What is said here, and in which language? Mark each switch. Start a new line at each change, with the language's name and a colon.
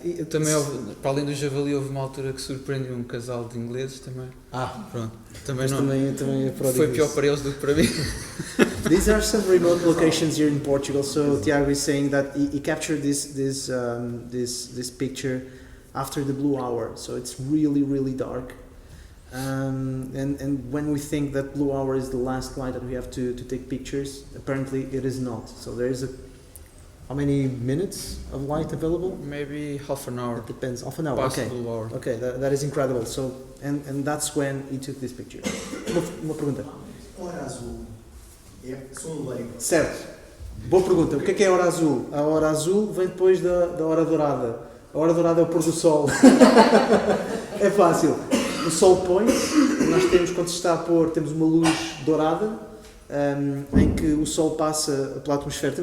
Portuguese: Também para além do javali houve uma altura que surpreendeu um casal de ingleses também. Pronto. Também foi pior para eles do que para mim.
English: These are some remote locations here in Portugal. So Tiago is saying that he captured this picture after the blue hour. So it's really dark. And when we think that blue hour is the last light that we have to take pictures, apparently it is not. So there is how many minutes of light available? Maybe half an hour. It depends. Half an hour. Past Okay. blue hour. Okay, that is incredible. So and that's when he took this picture.
Portuguese: Uma pergunta. Hora azul. Sou um leigo. Certo. Boa pergunta. O que é a hora azul? A hora azul vem depois da hora dourada. A hora dourada é o pôr do sol. É fácil. O sol põe-se, nós temos, quando se está a pôr, temos uma luz dourada, em que o sol passa pela atmosfera.